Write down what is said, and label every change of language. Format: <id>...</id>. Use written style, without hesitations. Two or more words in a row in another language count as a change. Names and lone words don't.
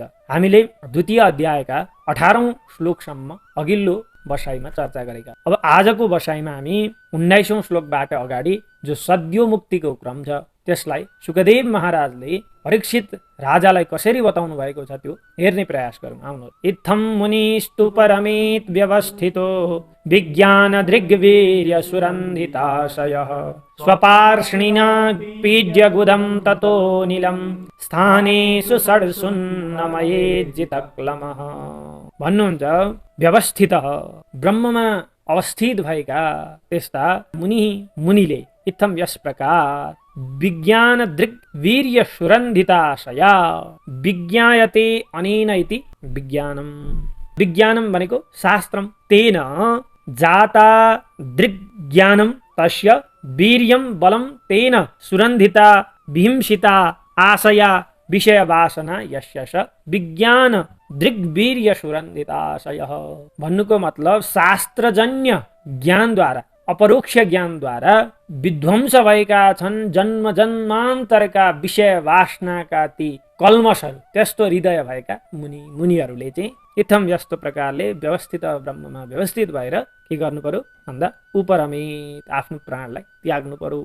<ne>हामीले द्वितीय अध्यायका 18औं श्लोकसम्म अघिल्लो बसाइमा चर्चा गरेका। अब आजको बसाइमा हामी 19औं श्लोकबाट अगाडि जो सद्यो मुक्तिको क्रम छ त्यसलाई सुखदेव महाराजले परीक्षित राजालाई कसरी बताउनु भएको छ त्यो हेर्ने प्रयास गरौँ। आउनु।</ne> <sa>इत्थं मुनिस्तु परमेत व्यवस्थितो विज्ञान दृग्वीर्य सुरन्धिताशयः स्वपार्ष्णिना पीड्य गुदं ततो नीलम स्थानेषु षड्सुन्नमयेज्जितक्लमः भन्नुहुन्छ।</sa> <ne>व्यवस्थित ब्रह्ममा अवस्थित भएका त्यस्ता मुनिले इत्थम यस प्रकार</ne> <sa>विज्ञान दृग् वीर्य सुरन्धिताशया विज्ञायते अनेन इति विज्ञानम।</sa> <ne>विज्ञानम भनेको शास्त्रम।</ne> <sa>तेन जाता दृग्ज्ञानम तस्य वीर्यं बलं तेन सुरन्धिता विहिंसिता आशया विषय वासना यस्य विज्ञान दृग्वीर्य सुरन्धिताशयः</sa> <ne>भन्नुको मतलब शास्त्रजन्य ज्ञानद्वारा, अपरोक्ष ज्ञानद्वारा विध्वंस भएका छन् जन्म जन्मान्तरका विषय वासनाका ती कल्मषहरू, त्यस्तो हृदय भएका मुनिहरूले चाहिँ इत्थम यस्तो प्रकारले व्यवस्थित ब्रह्ममा व्यवस्थित भएर के गर्नु पर्यो भन्दा उपरमेत आफ्नो प्राणलाई त्याग्नु पर्यो।</ne>